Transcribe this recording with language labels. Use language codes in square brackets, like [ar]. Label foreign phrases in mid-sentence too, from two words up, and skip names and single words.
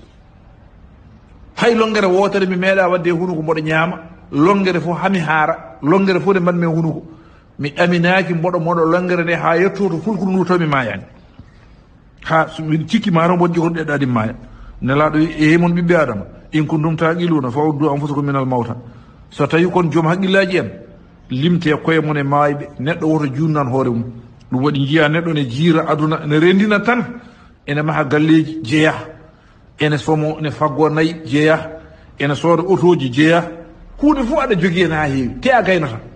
[ff] hay longere wotere mi meeɗa wadde hunuko mboɗo ñaama longere fof hami haara longere fof nde mbanmi hunuko mi ɗaminaki mboɗo moɗo longere nde ha yettoto fulkuru ndu taw mi mayani ha min cikki mano moƴƴi kon ɗeɗaɗi maya nelaɗo e mon ɓiɓɓe adama [ar] إن كنتم عاقلين فعدوا أنفسكم من الموتى [ff] so tawi kon joom haqqillaji en limte koye mon e maayɓe neɗɗo woto junnan hoore mum ɗum waɗi jiya neɗɗo ne jiira aduna ne rendina tan ene maha galleji jeeya ene somo ne faggo nayyi jeeya ene sooda otoji jeeya hunde fof aɗa jogui hen ha heewi te a gaynata